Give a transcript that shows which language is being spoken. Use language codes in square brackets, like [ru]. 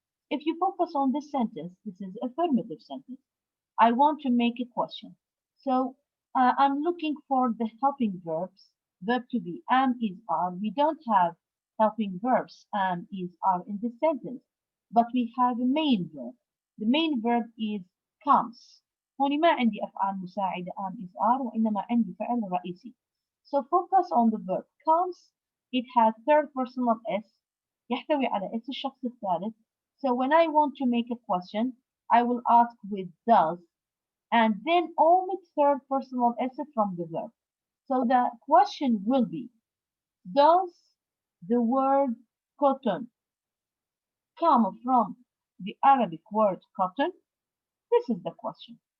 [en] If you focus on this sentence, this is affirmative sentence. I want to make a question. So I'm looking for the helping verbs, verb to be, am, is, are. We don't have helping verbs, am, is, are in this sentence, but we have a main verb. The main verb is comes. [ar] هون ما عندي أفعال مساعدة [en] am, is, are [ar] وإنما عندي فعل رئيسي. [en] So focus on the verb comes. It has third personal s [ar] يحتوي على s الشخص الثالث. [en] So when I want to make a question, I will ask with does and then omit third personal s from the verb. So the question will be, does the word cotton come from the Arabic word cotton? This is the question.